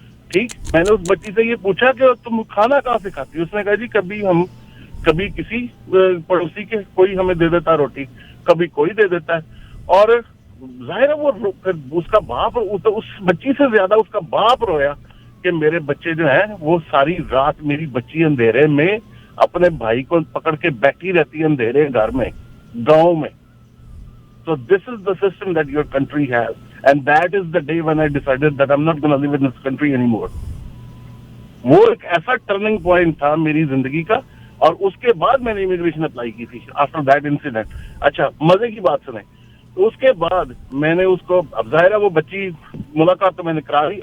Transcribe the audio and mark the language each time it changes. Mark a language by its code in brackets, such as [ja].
[ur] ٹھیک, میں نے اس بچی سے یہ پوچھا کہ تم کھانا کہاں سے کھاتی؟ اس نے کہا جی کبھی کسی پڑوسی کے کوئی ہمیں دے دیتا روٹی, کبھی کوئی دے دیتا ہے. اور ظاہر ہے وہ اس کا باپ, اس بچی سے زیادہ اس کا باپ رویا کہ میرے بچے جو ہیں وہ ساری رات, میری بچی اندھیرے میں اپنے بھائی کو پکڑ کے بیٹھی رہتی ہے اندھیرے گھر میں گاؤں میں. [en] So this is the system that your country has, and that is the day when I decided that I'm not going to live in this country anymore. [ur] وہ ایک ایسا ٹرننگ پوائنٹ تھا میری زندگی کا, اور اس کے بعد میں نے امیگریشن اپلائی کی تھی [en] After that incident. [ur] اچھا مزے کی بات سنیں, تو اس کے بعد میں نے اس کو, اب ظاہر ہے وہ بچی ملاقات تو میں نے کرا لی.